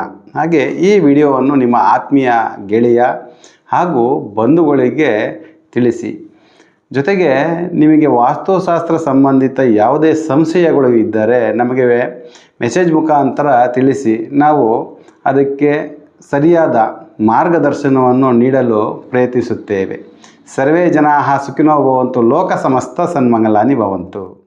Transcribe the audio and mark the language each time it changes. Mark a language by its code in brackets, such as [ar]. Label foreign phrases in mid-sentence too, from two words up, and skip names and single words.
[kn] ಹಾಗೆ ಈ ವಿಡಿಯೋವನ್ನು ನಿಮ್ಮ ಆತ್ಮೀಯ ಗೆಳೆಯ ಹಾಗೂ ಬಂಧುಗಳಿಗೆ ತಿಳಿಸಿ. ಜೊತೆಗೆ ನಿಮಗೆ ವಾಸ್ತುಶಾಸ್ತ್ರ ಸಂಬಂಧಿತ ಯಾವುದೇ ಸಂಶಯಗಳು ಇದ್ದರೆ ನಮಗೆ ಮೆಸೇಜ್ ಮುಖಾಂತರ ತಿಳಿಸಿ. ನಾವು ಅದಕ್ಕೆ ಸರಿಯಾದ ಮಾರ್ಗದರ್ಶನವನ್ನು ನೀಡಲು ಪ್ರಯತ್ನಿಸುತ್ತೇವೆ. [sa] ಸರ್ವೇ ಜನಾಃ ಸುಖಿನೋ ಭವಂತು, ಲೋಕ ಸಮಸ್ತ ಸನ್ಮಂಗಲಾನಿ ಭವಂತು.